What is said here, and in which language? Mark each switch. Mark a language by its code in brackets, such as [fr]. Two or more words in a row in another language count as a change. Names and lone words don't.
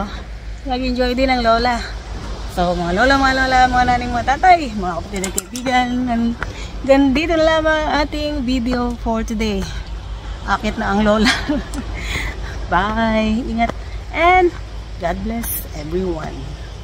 [tl] Nag-enjoy din ang lola. So mga lola, mga naning, mga tatay, mga kapatid na kaibigan, dito na lamang ating [en] video for today. [tl] Akit na ang lola. Bye. [en] Ingat and God bless everyone.